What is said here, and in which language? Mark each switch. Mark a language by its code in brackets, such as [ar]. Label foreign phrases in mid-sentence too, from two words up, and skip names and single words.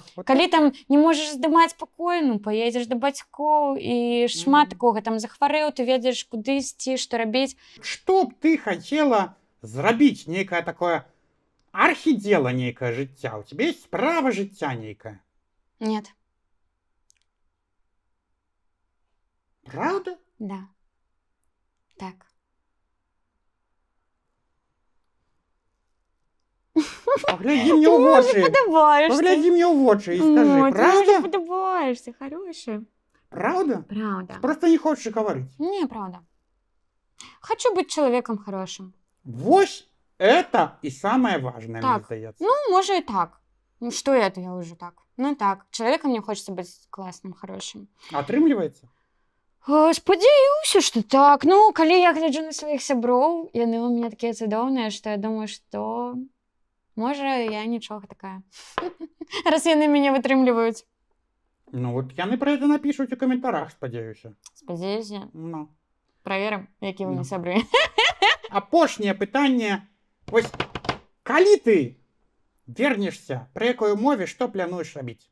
[be] Калі там не можаш здымаць пакой, ну, паедзеш да бацькоў, і шмат такога, там захварэў, ты ведаеш, куды ісці, што рабіць. Што б ты хацела зрабіць нейкае такое архідзела нейкае жыцця? [ru] У тебе есть [be] справа жыцця нейкая? [ru] Нет. Правда? Да. Так. [be] Погляди мне ў вочы. Погляди мне ў вочы і [ru] скажи, правда? [be] Ты мне падабаешься, хорошая. [ru] Правда? Правда. Просто не хочешь говорить. Не, правда. Хочу быть человеком хорошим. Вось это и самое важное, так. [be] Мне здаецца. [ru] Ну, может и так. Ну, что это я уже так? Ну, так. Человеком мне хочется быть классным, хорошим. [be] Атрымліваецца? Спадзяюся, што так. Ну, калі я гляджу на сваіх сяброў, яны ў мяне такія цудоўныя, што я думаю, што [uk] Може, я нічого така. [be] Раз яны мяне вытрымліваюць. Ну, от яны пра гэта напішуць у каментарах, спадзяюся. Спадзяюся, Ну. праверым, які вы Ну. не сябры. Апошняе пытанне. Вось, калі ты вернешся, пры якой мове, што плануеш рабіць?